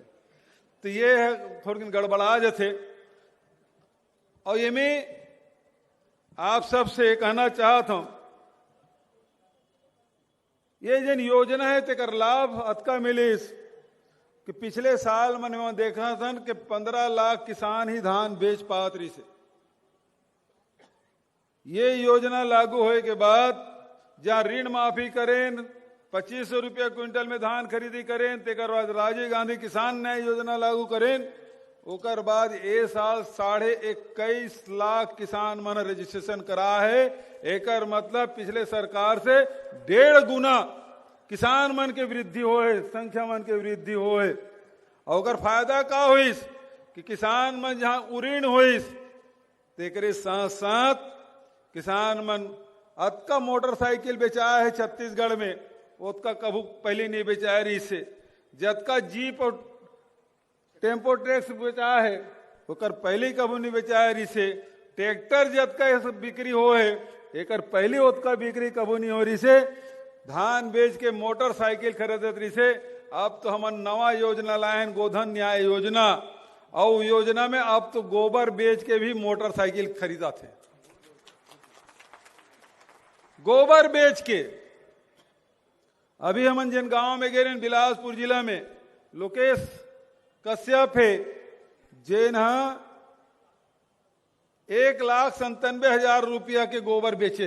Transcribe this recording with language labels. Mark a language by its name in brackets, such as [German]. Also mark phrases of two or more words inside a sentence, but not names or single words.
[Chhattisgarhi] तो ये है थोड़ी गड़बड़ा जाते। और ये में आप सबसे कहना चाहता हूं, ये जन योजना है तेकर लाभ अतका मिलिस कि पिछले साल मैंने देखा था कि 15 लाख किसान ही धान बेच पात रही से। ये योजना लागू होए के बाद जहां ऋण माफी करें, 2500 रुपया क्विंटल में धान खरीदी करें, तेकर बाद राजीव गांधी किसान न्याय योजना लागू करें, ओकर बाद ए साल 21.5 लाख किसान मन रजिस्ट्रेशन करा है। एकर मतलब पिछले सरकार से 1.5 गुना किसान मन के वृद्धि होए, संख्या मन के वृद्धि होए। और फायदा का होइस कि किसान मन जहां उऋण होइस, तेकरे साथ साथ किसान मन अतका मोटरसाइकिल बेचाया है छत्तीसगढ़ में, उतका कभू पहले नहीं बेचाया रही से। जतका जीप और टेम्पो ट्रैक्स बेचाया है ओकर पहले कभू नहीं बेचाया रही से। ट्रैक्टर जतका बिक्री हो है एकर पहले उतका बिक्री कभू नहीं हो रही से। धान बेच के मोटरसाइकिल खरीदत रही से। अब तो हम नवा योजना लाए हैं, गोधन न्याय योजना, और योजना में अब तो गोबर बेच के भी मोटरसाइकिल खरीदा थे। गोबर बेच के अभी हम जिन गांव में गए बिलासपुर जिला में, लोकेश कश्यप है जेन 1,97,000 रुपया के गोबर बेचे।